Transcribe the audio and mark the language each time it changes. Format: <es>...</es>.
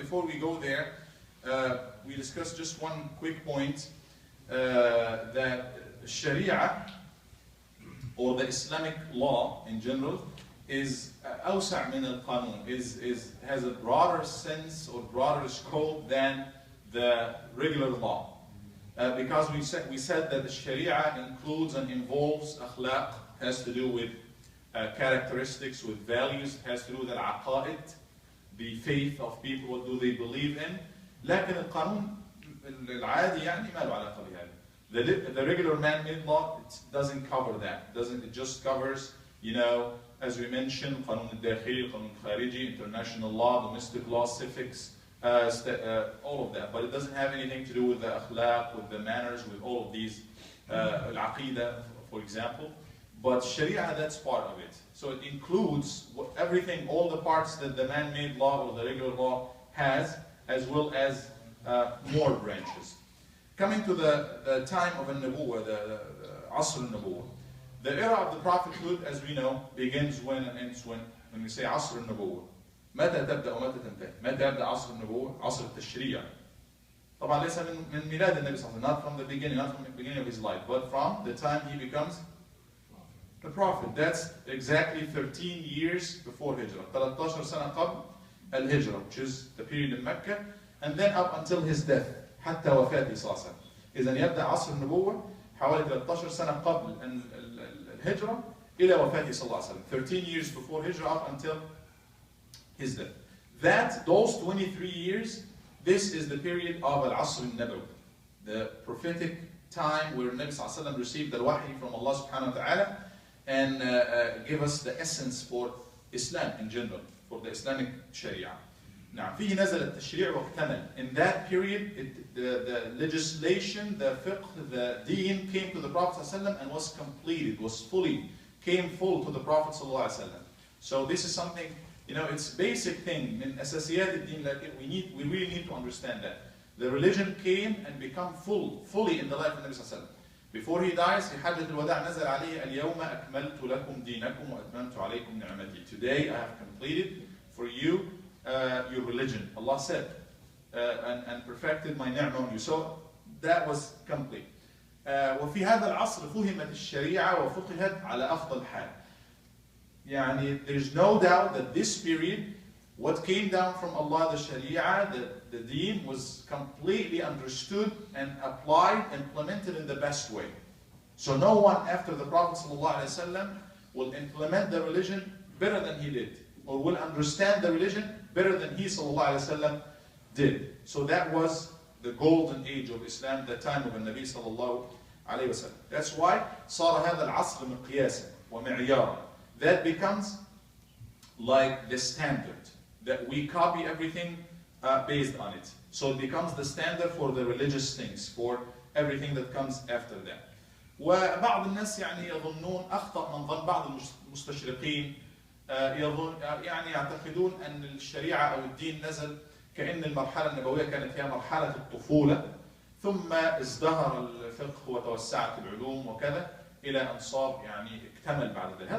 <en>But before we go there, we discuss just one quick point, that Sharia, or the Islamic law in general, is</en> <ar>awsa' min al-qanun,</ar> <en>has a broader sense or broader scope than the regular law. Because we said that the Sharia includes and involves akhlaq, has to do with characteristics, with values, has to do with al-aqa'id, the faith of people, what do they believe in.</en> <ar>لكن القانون العادي يعني ما له علاقة بهذا.</ar> <en>The regular man-made law, it doesn't cover that. It just covers, as we mentioned,</en> <ar>قانون الداخلي, قانون الخارجي,</ar> <en>international law, domestic law, civics, all of that. But it doesn't have anything to do with the akhlaq, with the manners, with all of these, al-aqidah, for example. But Sharia, that's part of it. So it includes everything, all the parts that the man-made law or the regular law has, as well as more branches. Coming to the time of al-Nubuwwah, the Asr al-Nubuwwah. The era of the prophethood, as we know, begins when and ends when. When we say Asr al-Nubuwwah,</en> <ar>متى تبدأ ومتى تنتهي؟ متى يبدأ عصر النبوة؟ عصر التشريع. طبعا ليس من ميلاد النبي صلى الله عليه وسلم,</ar> <en>not from the beginning, not from the beginning of his life, but from the time he becomes the prophet. That's exactly 13 years before Hijrah.</en> <ar>13 سنة قبل الهجرة,</ar> <en>which is the period in Mecca, and then up until his death,</en> <ar>حتى وفاته صلى الله عليه وسلم. إذن يبدأ عصر النبوة حوالي 13 سنة قبل الهجرة إلى وفاته صلى الله عليه وسلم.</ar> <en>13 years before Hijrah up until his death. Those 23 years, this is the period of Al-Asr al-Nabawi, the prophetic time where Nabi sallallahu alaihi wasallam received the wahi from Allah subhanahu wa ta'ala and give us the essence for Islam in general, for the Islamic Sharia.</en> <ar>Now, فيه نزل التشريع واكتمل.</ar> <en>In that period, the legislation, the fiqh, the deen came to the Prophet sallallahu alaihi wasallam and was completed, came full to the Prophet sallallahu alaihi wasallam. So this is something, it's basic thing. In</en> <ar>أساسيات الدين,</ar> <en>we really need to understand that. The religion came and become fully in the life of Nabi sallallahu alaihi wasallam. Before he dies,</en> <ar>في حجة الوداع نزل عليه اليوم أكملت لكم دينكم وأتممت عليكم نعمتي.</ar> <en>Today I have completed for you your religion. Allah said, and perfected my ni'mah on you. So that was complete.</en> <ar>وفي هذا العصر فهمت الشريعة وفقهت على أفضل حال.</ar> <en>There's no doubt that this period, what came down from Allah, the Sharia, the deen, was completely understood and applied, implemented in the best way. So no one after the Prophet ﷺ will implement the religion better than he did, or will understand the religion better than he ﷺ did. So that was the golden age of Islam, the time of the Nabi ﷺ. That's why</en> <ar>صار هذا العصر مقياسا ومعيارا.</ar> <en>That becomes like the standard, that we copy everything based on it. So it becomes the standard for the religious things, for everything that comes after that.</en> <ar>وبعض الناس يظنون أخطأ من ظن بعض المستشرقين يعتقدون أن الشريعة أو الدين نزل كأن المرحلة النبوية كانت هي مرحلة الطفولة ثم ازدهر الفقه وتوسعت العلوم وكذا إلى أن صار اكتمل بعد ذلك.</ar>